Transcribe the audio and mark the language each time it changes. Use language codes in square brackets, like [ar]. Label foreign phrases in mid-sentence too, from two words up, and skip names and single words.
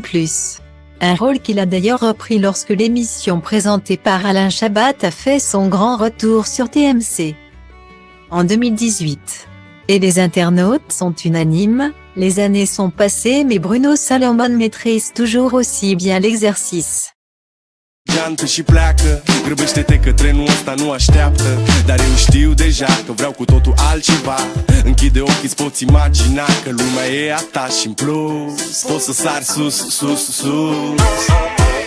[fr] Un rôle qu'il a d'ailleurs repris lorsque l'émission présentée par Alain Chabat a fait son grand retour sur TMC en 2018. Et les internautes sont unanimes, les années sont passées mais Bruno Salomon maîtrise toujours aussi bien l'exercice. [ro] Geantă și pleacă, grăbește-te că trenul ăsta nu așteaptă. Dar eu știu deja că vreau cu totul altceva. Închide ochii, îți poți imagina că lumea e a ta și în plus poți să sari sus, sus, sus.